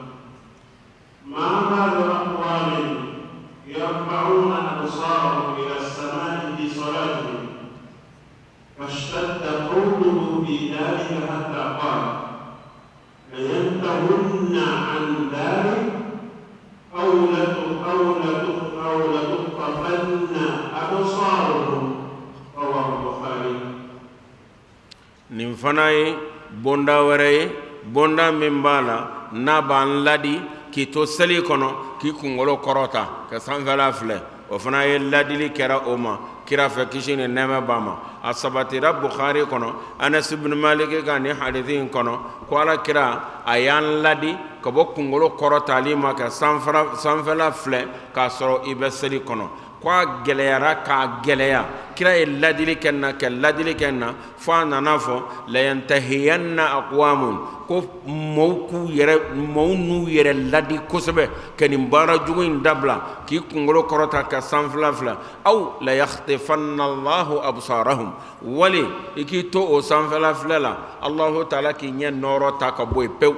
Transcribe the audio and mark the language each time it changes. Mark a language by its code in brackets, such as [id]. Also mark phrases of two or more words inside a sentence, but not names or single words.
[ar] ما بال أقوام يرفعون أبصارهم إلى السماء في صلاتهم فاشتد قوله في ذلك حتى قال لينتهن عن ذلك أو لتخطفن أبصارهم رواه البخاري. [bm] nin fana ye bonda wɛrɛ ye bonda min b'a la n'a b'an ladi k'i to seli kɔnɔ k'i kunkolo kɔrɔta ka sanfɛla filɛ o fana ye ladili kɛra o ma kira fɛ kisi ni nɛɛma b'a ma a sabatira Bukhari kɔnɔ Anas ibn Malik ka ni hadithi in kɔnɔ ko ala kira a y'an ladi ka bɔ kunkolo kɔrɔtali ma ka sanfɛla filɛ k'a sɔrɔ i bɛ seli kɔnɔ ko a gɛlɛyara k'a gɛlɛya kira ye ladili kɛ n na fo a nana fɔ [ar] لينتهين أقوام [bm] ko mɔɔw n'u yɛrɛ ladi kosɛbɛ ka nin baara jugu in dabila k'i kunkolo kɔrɔta ka sanfɛla filɛ [ar] أو ليخطفن الله أبصارهم [bm] wali i k'i to o sanfɛla filɛ la [ar] الله تعالى [bm] k'i ɲɛ nɔɔrɔ ta ka bɔ yen pewu